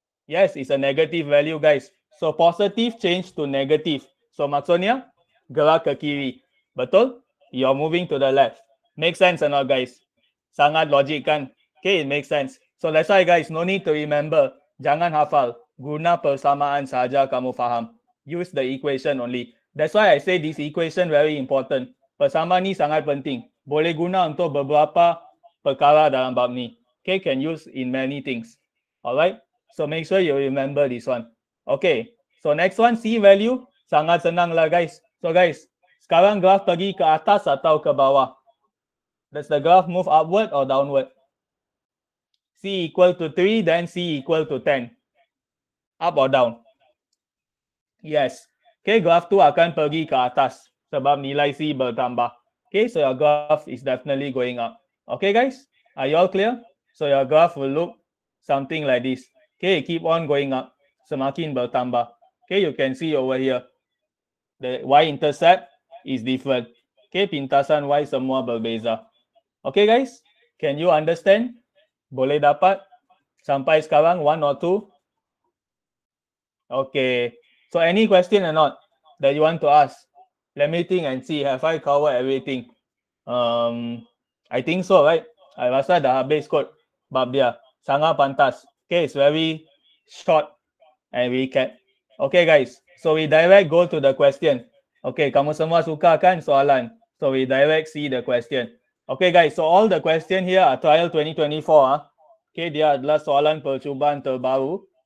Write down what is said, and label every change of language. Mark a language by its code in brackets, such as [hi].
[en] Yes, it's a negative value guys. So positive change to negative. [ms] So maksudnya, gerak ke kiri. Betul? [en] You're moving to the left. Make sense or not guys? [ms] Sangat logik kan? [en] Okay, it makes sense. So that's why guys, no need to remember. [ms] Jangan hafal. Guna persamaan saja kamu faham. [en] Use the equation only. That's why I say this equation very important. [ms] Persamaan ni sangat penting. Boleh guna untuk beberapa perkara dalam bab ni. [en] Okay, can use in many things. Alright? So make sure you remember this one. Okay. [ms] So next one, C value. Sangat senang lah guys. So guys, sekarang graf pergi ke atas atau ke bawah? [en] Does the graph move upward or downward? C equal to 3, then C equal to 10. Up or down? Yes. [ms] Okay, graph tu akan pergi ke atas sebab nilai C bertambah. [en] Okay, so your graph is definitely going up. Okay, guys, are you all clear? So your graph will look something like this. Okay, keep on going up, [ms] semakin bertambah. [en] Okay, you can see over here, the y-intercept is different. Okay, [ms] pintasan y semua berbeza. [en] Okay, guys, can you understand? [ms] Boleh dapat sampai sekarang, [en] one or two? Okay, so any question or not that you want to ask? Let me think and see, have I covered everything? I think so, right? [ms] I rasa dah habis kot bab dia. Sangat pantas. [en] Okay, it's very short and recap. Okay, guys. So we direct go to the question. Okay, [ms] kamu semua suka kan soalan? [en] So we direct see the question. Okay, guys. So all the question here are trial 2024. [ms] Okay, dia adalah soalan percubaan terbaru.